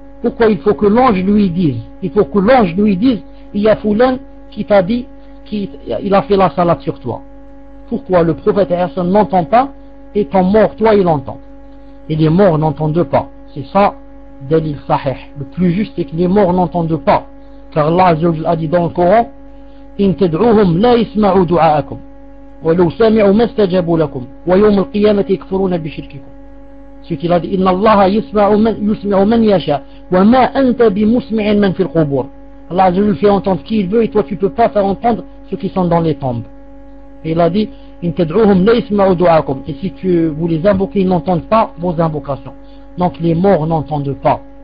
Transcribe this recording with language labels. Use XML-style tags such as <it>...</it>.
<fr>Pourquoi il faut que l'ange lui dise? Il faut que l'ange lui dise, il y a Foulain qui t'a dit qu'il a fait la salade sur toi. Pourquoi le prophète sallallahu alayhi wa sallam n'entend pas et ton mort, toi, il entend? Et les morts n'entendent pas. C'est ça, dalil sahih. Le plus juste, c'est que les morts n'entendent pas. Car Allah a dit dans le Coran,</fr> <ar>إن تدعوهم لا يسمعوا دعاءكم ولو سمعوا ما استجابوا لكم ويوم القيامة يكفرون بشرككم. إن الله يسمع من يشاء وما أنت بمسمع من في القبور. الله عز وجل</ar> <fr>fait entendre qui il veut et toi tu peux pas faire entendre ceux qui sont dans les tombes. Il a dit</fr> <ar>إن تدعوهم لا يسمعوا دعاءكم.</ar> <fr>Et si tu vous les invoquez, ils n'entendent pas vos invocations. Donc les morts n'entendent pas.</fr>